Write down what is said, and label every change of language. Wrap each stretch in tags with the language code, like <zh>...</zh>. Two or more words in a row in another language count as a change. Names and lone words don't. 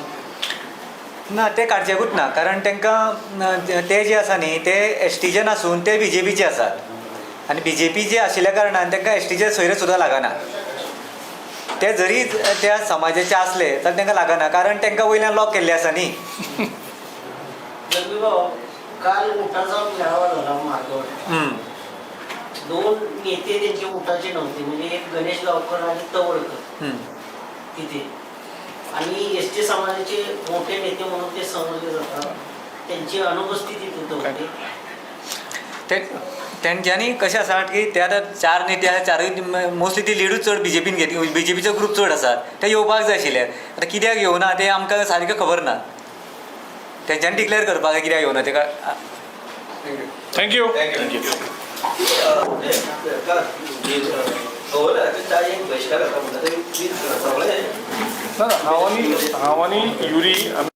<kok>ना ते काडचेकूच ना कारण तांकां ते जे आसा न्ही ते एस टीचे आसून ते बीजेपीचे आसात आनी बीजेपी जे आशिल्ल्या कारणान तांकां एस टीचे सोयरे सुद्दां लागना. ते जरी त्या समाजाचे असले तर तांकां लागना कारण तांकां वयल्यान लॉक केल्ले आसा न्ही.</kok> <mr>काल उठाचा मेळावा झाला मार्गावर. हम्म. 2 नेते त्यांचे उठाचे नव्हते, म्हणजे एक गणेश गावकर आणि तवळकर हम्म. तिथे. आणि एस टी समाजाचे मोठे नेते म्हणून ते समजले जातात, त्यांची अनुपस्थिती तिथं होती.</mr> <kok>त्यांच्यानी कशें आसा की ते आतां 4 नेते आसा, चारूय मोस्टली ती लिडूच चड बीजेपीन घेतली, बीजेपीचो ग्रूप चड आसा, ते येवपाक जाय आशिल्ले. आतां कित्याक येवना ते आमकां सारकें खबर ना. तेंच्यांनी डिक्लेअर करपाक जाय कित्याक येवना तेका. थँक्यू ना हांव आनी युरी</kok>